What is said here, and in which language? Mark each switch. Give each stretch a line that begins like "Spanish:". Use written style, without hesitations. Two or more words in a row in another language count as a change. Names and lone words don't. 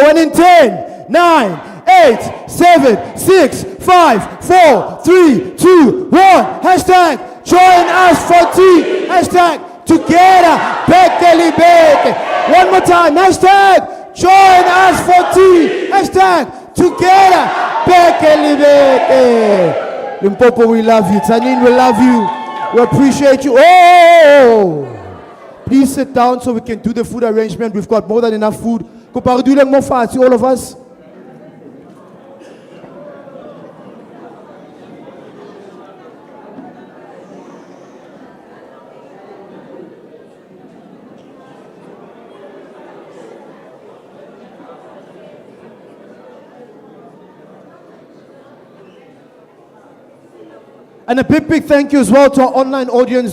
English: 1 in 10, 9, 8, 7, 6, 5, 4, 3, 2, 1. Hashtag join us for tea. Hashtag together bekele beke. One more time. Hashtag join us for tea. Hashtag together bekele beke. Limpopo, we love you. Tzaneen, we love you. We appreciate you. Oh! Please sit down so we can do the food arrangement. We've got more than enough food. Cooperative, more fast, all of us. And a big thank you as well to our online audience.